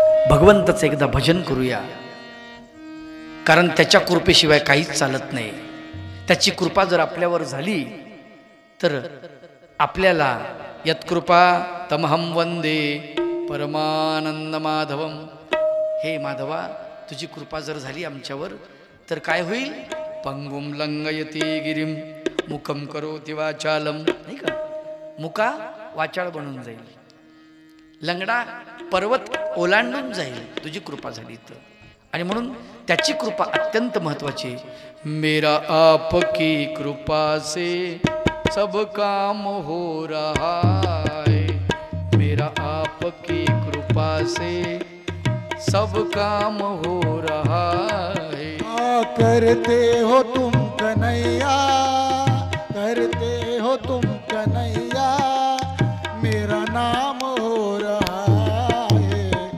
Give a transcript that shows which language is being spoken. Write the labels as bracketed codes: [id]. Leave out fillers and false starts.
[mr] भगवंताचं एकदा भजन करूया, कारण त्याच्या कृपेशिवाय काहीच चालत नाही. त्याची कृपा जर आपल्यावर झाली तर आपल्याला [sa] यत्कृपा तमहं वंदे परमानंद माधवम. [mr] हे माधवा, तुझी कृपा जर झाली आमच्यावर तर काय होईल? [sa] पंगुम लंगयती गिरिम मुखम करोति वाचालम. [mr] नाही का, मुका वाचाळ बनून जाईल, लंगडा पर्वत ओलांडून जाईल तुझी कृपा झाली तर. आणि म्हणून त्याची कृपा अत्यंत महत्वाची. [hi] मेरा आपकी कृपा से सब काम हो रहा है, मेरा आपकी कृपा से सब काम हो रहा है. करते हो तुम कन्हैया, करते हो तुम कन्हैया, मेरा नाम हो रहा है.